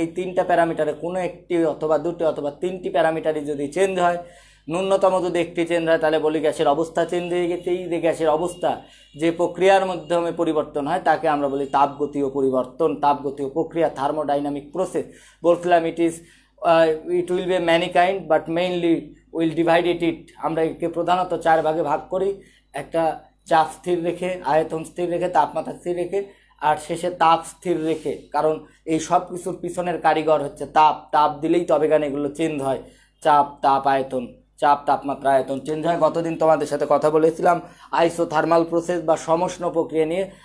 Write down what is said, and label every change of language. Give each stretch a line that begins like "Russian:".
Bangla: এই 3টা প্যারামিটারে কোনো একটি অথবা দুটি অথবা 3টি প্যারামিটারই যদি চেঞ্জ হয়, ন্যূনতম যদি একটি চেঞ্জ হয়, তাহলে বলি গ্যাসের অবস্থা চেঞ্জ হয়ে গেছে। এই যে গ্যাসের অবস্থা যে প্রক্রিয়ার মাধ্যমে পরিবর্তন হয় তাকে আমরা বলি তাপগতীয় পরিবর্তন, তাপগতীয় প্রক্রিয়া, থার্মোডাইনামিক প্রসেস। বলছিলাম
English: it will be many kind, but mainly we'll divide it.
Bangla: আমরা একে প্রধানত 4 ভাগে ভাগ করি, একটা চাপ স্থির রেখে, আয়তন স্থির রেখে, তাপমাত্রা স্থির রেখে, আর শেষে তাপ স্থির রেখে। কারণ এই সব কিছুর পিছনের কারিগর হচ্ছে তাপ দিলেই তবে গান এগুলো চেঞ্জ হয়। চাপ, তাপমাত্রা, আয়তন চেঞ্জ হয়। গতদিন তোমাদের সাথে কথা বলেছিলাম আইসোথার্মাল প্রসেস বা সমষ্ণ প্রক্রিয়া নিয়ে।